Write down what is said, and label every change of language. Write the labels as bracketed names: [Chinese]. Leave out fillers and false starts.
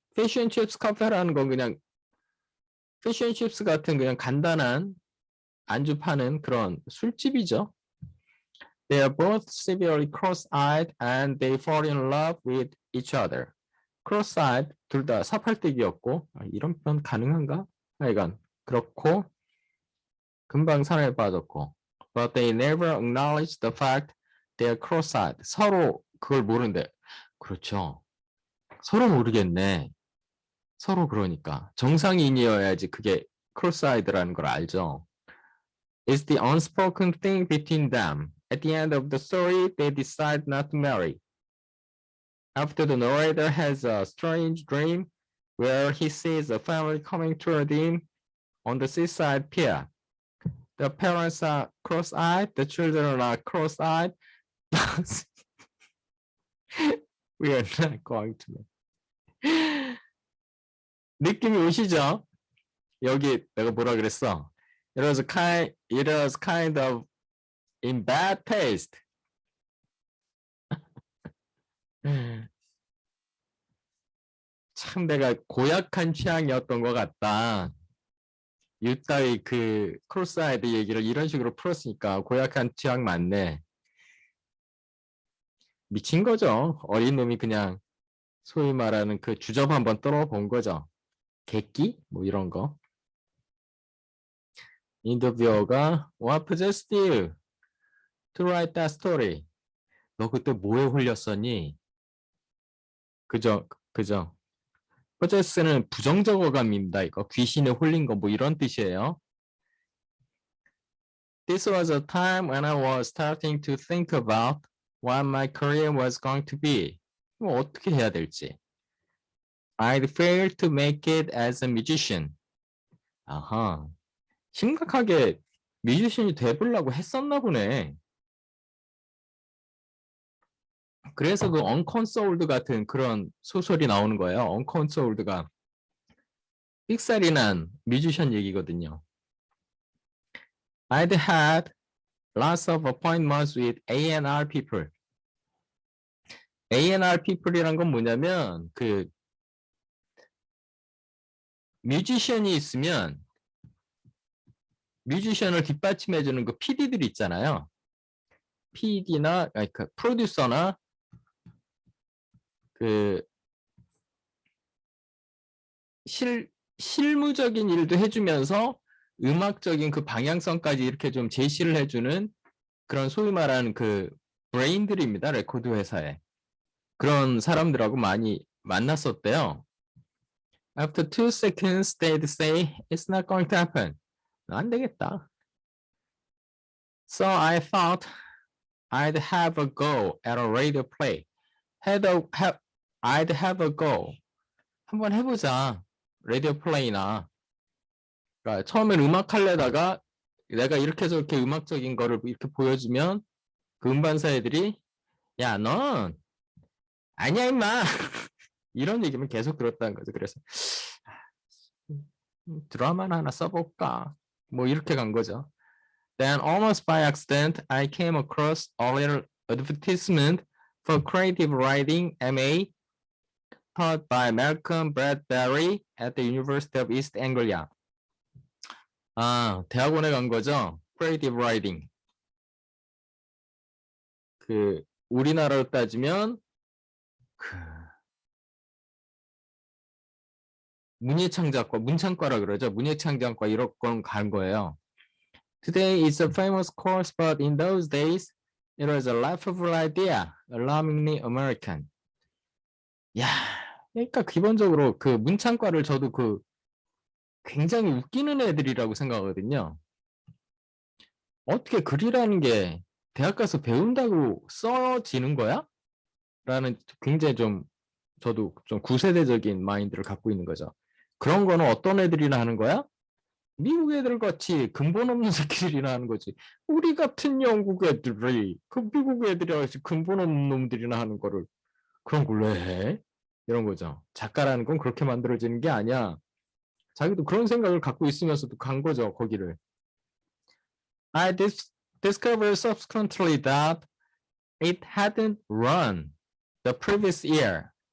[Korean] Fish and chips 카페라는 건 그냥 fish and chips 같은 그냥 간단한 안주 파는 그런 술집이죠. [English] They are both severely cross-eyed and they fall in love with each other. [Korean] cross-eyed 둘 다 사팔뜨기였고 이런 표현 가능한가? 하여간 그렇고 금방 사랑에 빠졌고 [English] but they never acknowledge the fact they are cross-eyed. [Korean] 서로 그걸 모르는데 그렇죠. 서로 모르겠네. 서로 그러니까 정상인이어야지 그게 cross-eyed라는 걸 알죠. [English] It's the unspoken thing between them. At the end of the story, they decide not to marry. After the narrator has a strange dream where he sees a family coming toward him on the seaside pier. The parents are cross-eyed, the children are cross-eyed. We are not going to make. [Korean] 느낌이 오시죠? 여기 내가 뭐라 그랬어? [English] It was kind of in bad taste. [Korean] 참 내가 고약한 취향이었던 것 같다. 유따위 그 크로스아이드 얘기를 이런 식으로 풀었으니까 고약한 취향 맞네. 미친 거죠. 어린 놈이 그냥 소위 말하는 그 주접 한번 떨어본 거죠. 객기? 뭐 이런 거. [English] 인터뷰어가 What possessed you to write that story? [Korean] 너 그때 뭐에 홀렸었니? 그죠? possess는 부정적 어감입니다. 이거 귀신에 홀린 거 뭐 이런 뜻이에요. [English] This was a time when I was starting to think about what my career was going to be. [Korean] 뭐 어떻게 해야 될지. [English] I'd failed to make it as a musician. [Korean] 아하. 심각하게 뮤지션이 돼보려고 했었나 보네. 그래서 그 언컨소울드 같은 그런 소설이 나오는 거예요. 언컨소울드가 삑사리 난 뮤지션 얘기거든요. [English] I'd had lots of appointments with A&R people. [Korean] A&R people이란 건 뭐냐면 그 뮤지션이 있으면 뮤지션을 뒷받침해주는 그 PD들 있잖아요. PD나 그 프로듀서나 그 실무적인 일도 해주면서 음악적인 그 방향성까지 이렇게 좀 제시를 해주는 그런 소위 말하는 그 브레인들입니다. 레코드 회사에. 그런 사람들하고 많이 만났었대요. [English] After 2 seconds, they'd say, it's not going to happen. [Korean] 안 되겠다. [English] So I thought I'd have a go at a radio play. I'd have a go. [Korean] 한번 해보자. 라디오 플레이나. 그러니까 처음엔 음악 하려다가 내가 이렇게 저렇게 음악적인 거를 이렇게 보여주면 그 음반사 애들이 야, 넌 아니야 임마. 이런 얘기만 계속 들었다는 거죠. 그래서 드라마나 하나 써볼까? 뭐 이렇게 간 거죠. [English] Then almost by accident, I came across a little advertisement for creative writing MA taught by Malcolm Bradbury at the University of East Anglia. [Korean] 아, 대학원에 간 거죠? Creative writing. 그 우리나라로 따지면 그 문예창작과 문창과라 그러죠. 문예창작과 이런 건 간 거예요. [English] Today it's a famous course, but in those days it was a laughable idea, alarmingly American. [Korean] 야, 그러니까 기본적으로 그 문창과를 저도 그 굉장히 웃기는 애들이라고 생각하거든요. 어떻게 글이라는 게 대학 가서 배운다고 써지는 거야? 라는 굉장히 좀 저도 좀 구세대적인 마인드를 갖고 있는 거죠. 그런 거는 어떤 애들이나 하는 거야? 미국 애들 같이 근본 없는 새끼들이나 하는 거지. 우리 같은 영국 애들이 그 미국 애들이 같이 근본 없는 놈들이나 하는 거를 그런 걸 왜 해? 이런 거죠. 작가라는 건 그렇게 만들어지는 게 아니야. 자기도 그런 생각을 갖고 있으면서도 간 거죠, 거기를. [English] I discovered subsequently that it hadn't run the previous year.